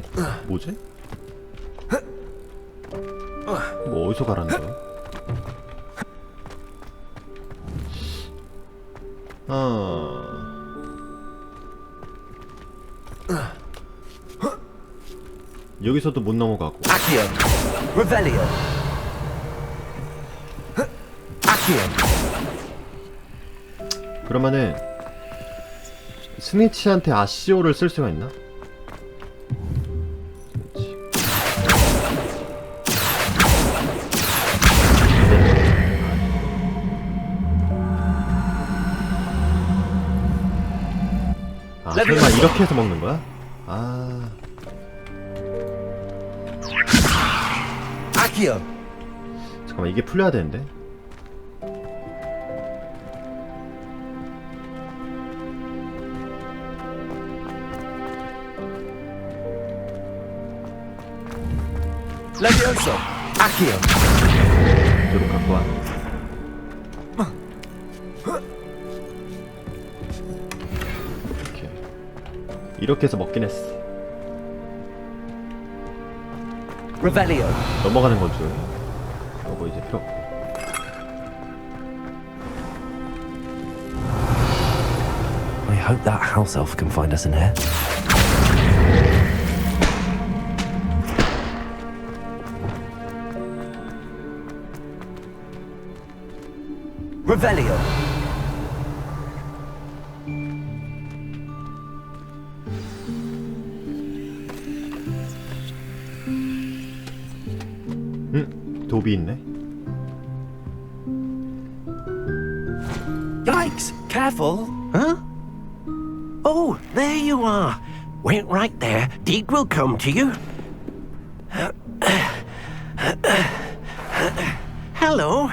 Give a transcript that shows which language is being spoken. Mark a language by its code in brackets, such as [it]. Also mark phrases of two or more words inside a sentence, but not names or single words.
[ko] 뭐지? 뭐 어디서 가라는 거야? 여기서도 못 넘어가고. [en] Accio. Revelio. Accio. [ko] 그러면은 스니치한테 아시오를 쓸 수가 있나? 설마 이렇게 해서 먹는 거야? [en] Accio. [ko] 잠깐만, 이게 풀려야 되는데. [en] Levioso. Accio. [ko] 이쪽으로 갖고 와. 이렇게 해서 먹긴 했어. [en] Revelio. [ko] 넘어가는 건 줄. 뭐 이제 필요 없고. [en] I hope that house elf can find us in here. Revelio. [ko] 도비 있네. [en] Yikes! Careful! Huh? Oh, there you are. Wait right there. Deke will come to you. Hello.